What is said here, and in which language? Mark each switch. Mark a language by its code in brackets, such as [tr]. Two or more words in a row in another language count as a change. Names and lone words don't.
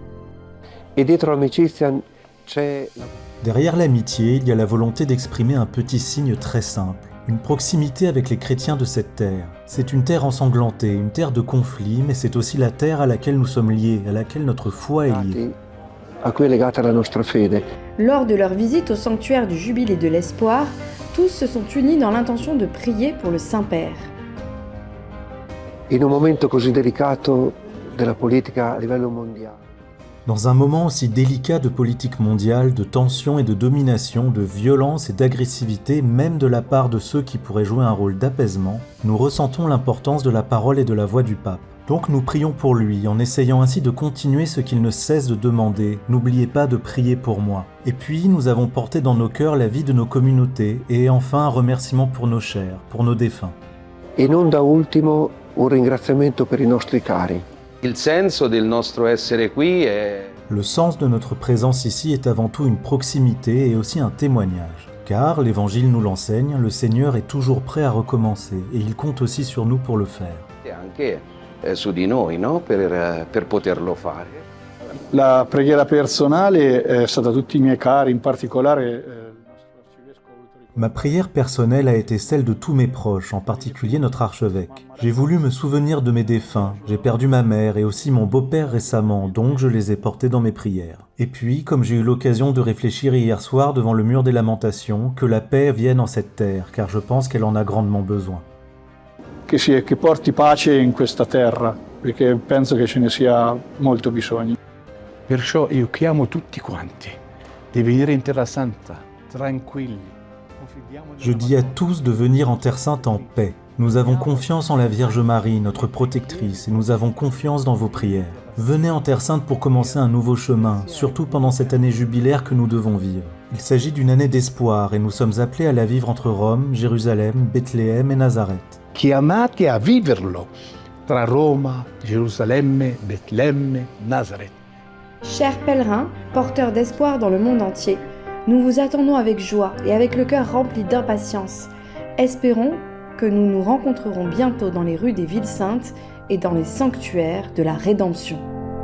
[fr] Derrière l'amitié, il y a la volonté d'exprimer un petit signe très simple, une proximité avec les chrétiens de cette terre. C'est une terre ensanglantée, une terre de conflit, mais c'est aussi la terre à laquelle nous sommes liés, à laquelle notre foi est liée. Lors de leur visite au sanctuaire du Jubilé de l'Espoir, tous se sont unis dans l'intention de prier pour le Saint-Père. [it] In un momento così delicato della politica a livello mondiale. [fr] Dans un moment aussi délicat de politique mondiale, de tension et de domination, de violence et d'agressivité, même de la part de ceux qui pourraient jouer un rôle d'apaisement, nous ressentons l'importance de la parole et de la voix du pape. Donc nous prions pour lui, en essayant ainsi de continuer ce qu'il ne cesse de demander. N'oubliez pas de prier pour moi. Et puis nous avons porté dans nos cœurs la vie de nos communautés, et enfin un remerciement pour nos chers, pour nos défunts. [it] E non da ultimo un ringraziamento per i nostri cari. Il senso del nostro essere qui è... [fr] Le sens de notre présence ici est avant tout une proximité et aussi un témoignage. Car, l'Évangile nous l'enseigne, le Seigneur est toujours prêt à recommencer et il compte aussi sur nous pour le faire. [it] E anche su di noi, no? Per poterlo fare. La preghiera personale è stata a tutti i miei cari, in particolare [fr] Ma prière personnelle a été celle de tous mes proches, en particulier notre archevêque. J'ai voulu me souvenir de mes défunts, j'ai perdu ma mère et aussi mon beau-père récemment, donc je les ai portés dans mes prières. Et puis, comme j'ai eu l'occasion de réfléchir hier soir devant le mur des lamentations, que la paix vienne en cette terre, car je pense qu'elle en a grandement besoin. [it] Che porti pace in questa terra, perché penso che ce ne sia molto bisogno. Perciò io chiamo tutti quanti di venire in Terra Santa, tranquilli. [fr] Je dis à tous de venir en Terre Sainte en paix. Nous avons confiance en la Vierge Marie, notre protectrice, et nous avons confiance dans vos prières. Venez en Terre Sainte pour commencer un nouveau chemin, surtout pendant cette année jubilaire que nous devons vivre. Il s'agit d'une année d'espoir et nous sommes appelés à la vivre entre Rome, Jérusalem, Bethléem et Nazareth. [it] Chiamati a viverlo tra Roma, Gerusalemme, Betlemme, Nazareth. [fr] Chers pèlerins, porteurs d'espoir dans le monde entier, nous vous attendons avec joie et avec le cœur rempli d'impatience. Espérons que nous nous rencontrerons bientôt dans les rues des villes saintes et dans les sanctuaires de la Rédemption.